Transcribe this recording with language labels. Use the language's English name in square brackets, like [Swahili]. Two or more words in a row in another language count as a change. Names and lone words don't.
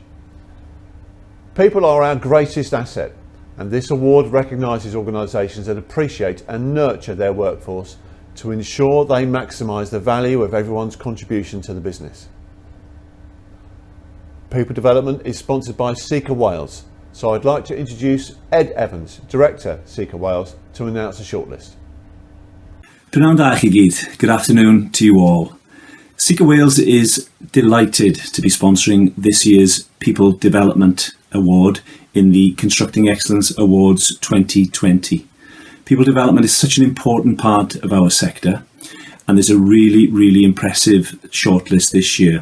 [English] People are our greatest asset, and this award recognises organisations that appreciate and nurture their workforce to ensure they maximise the value of everyone's contribution to the business. People development is sponsored by CEW Wales, so I'd like to introduce Ed Evans, Director, CEW Wales, to announce a shortlist. [Welsh] Prynawn da chi gyd. [English] Good afternoon to you all. CEW Wales is delighted to be sponsoring this year's People Development Award in the Constructing Excellence Awards 2020. People development is such an important part of our sector, and there's a really impressive shortlist this year.